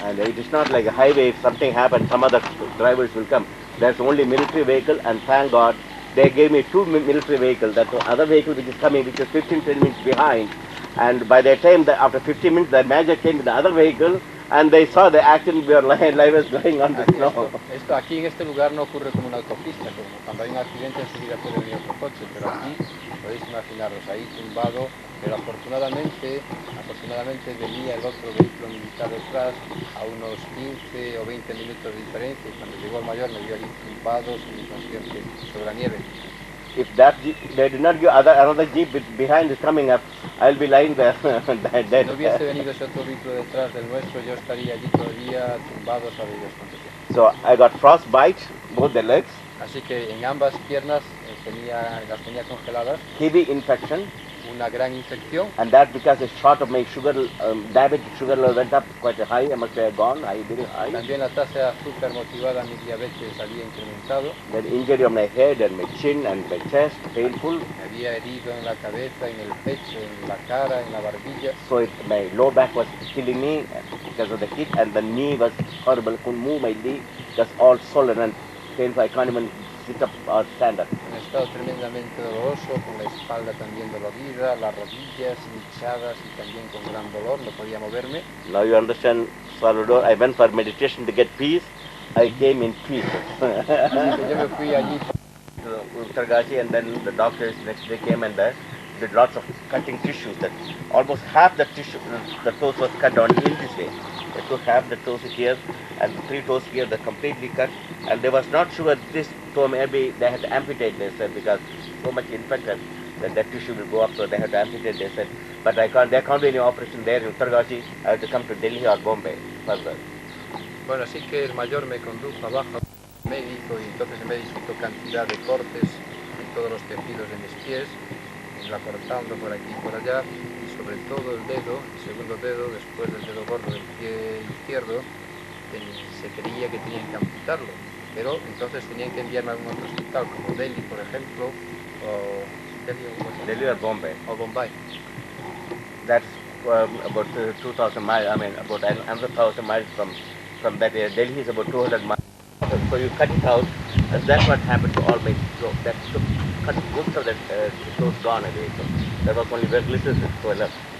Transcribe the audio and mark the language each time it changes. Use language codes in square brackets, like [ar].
[en] And it is not like a highway. If something happens, some other drivers will come. There's only military vehicle, and thank God they gave me 2 military vehicles. That other vehicle which is coming, which is 15-20 minutes behind. And by that time, after 15 minutes, the major came with the other vehicle, and they saw the accident where live was going on the snow. [es] Esto aquí en este lugar no ocurre como una autopista, como cuando hay un accidente enseguida puede venir otro coche, pero aquí podéis imaginaros ahí tumbado, pero afortunadamente venía el otro vehículo militar detrás a unos 15 o 20 minutos de diferencia y cuando llegó el mayor me vio allí tumbado, inconsciente sobre la nieve. [en] If they did not give another jeep behind is coming up, I'll be lying there dead. [es] Si no hubiese venido ese otro vehículo detrás del nuestro, yo estaría allí todavía tumbado, sabe Dios cuánto tiempo. [en] So I got frostbite, both the legs. [es] Así que en ambas piernas las tenía congeladas. [en] Heavy infection. [es] Una gran infección. [en] And that because it's short of my sugar, diabetic sugar level went up quite high. I must have gone very high. [es] También la tasa de azúcar motivada a mi diabetes había incrementado. [en] Then injury on my head and my chin and my chest, painful. [es] Me había herido en la cabeza, en el pecho, en la cara, en la barbilla. [en] So my lower back was killing me because of the heat, and the knee was horrible. Couldn't move my knee, just all swollen and painful. I can't even sit up or stand up. [es] Un estado tremendamente doloroso, con la espalda también dolorida, las rodillas hinchadas y también con gran dolor, no podía moverme. [en] Now you understand, Salvador, I went for meditation to get peace. I came in peace. [es] Yo me fui allí [en] to Uttargachi, and then the doctors next day came and did lots of cutting tissues. That almost half the tissue, the toes was cut down in this way. They took half the toes here and 3 toes here, they completely cut. And they was not sure this toe maybe they had to amputate, they said, because so much infected that tissue will go up, so they had to amputate, they said. But there can't be any operation there in Uttargachi. I have to come to Delhi or Bombay further. [es] Bueno, así que el mayor me condujo abajo al médico y entonces el médico hizo cantidad de cortes en todos los tejidos de mis pies, la cortando por aquí y por allá, y sobre todo el dedo, el segundo dedo, después del dedo gordo del pie izquierdo, se creía que tenían que amputarlo, pero entonces tenían que enviarme a algún otro hospital, como Delhi, por ejemplo, o [en] Delhi or Bombay. [es] O Bombay. [en] That's about 2,000 miles, I mean about another 1,000 miles from that area. Delhi is about 200 miles. So you cut it out, and that's what happened to all my throat. That took, cut most of that throat gone away. So there was only very little throat left.